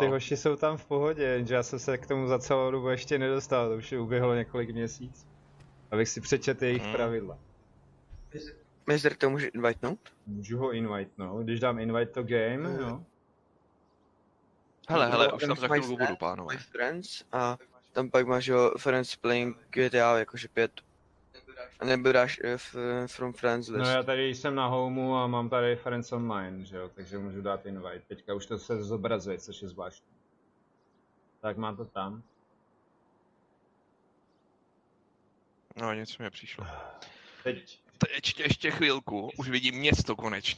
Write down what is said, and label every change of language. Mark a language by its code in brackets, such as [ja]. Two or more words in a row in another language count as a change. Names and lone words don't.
[cs] Ty hoši jsou tam v pohodě, že já jsem se k tomu za celou dobu ještě nedostal, to už je uběhlo několik měsíců. Abych si přečetl jejich pravidla. Mistr, to může invitenout? Můžu ho invitenout, když dám [en] invite to game, [cs] jo. Hele, už tam za chvilku budu, pánové. Friends a tam pak máš jo, [en] friends playing GTA jakože 5. [cs] A nebo dáš [en] from friends list. [cs] No já tady jsem na homeu a mám tady [en] Friends Online, [cs] že jo, takže můžu dát invite. Teďka už to se zobrazuje, což je zvláštní. Tak mám to tam. No, něco mi přišlo. Teď. Ještě chvilku, už vidím město konečně.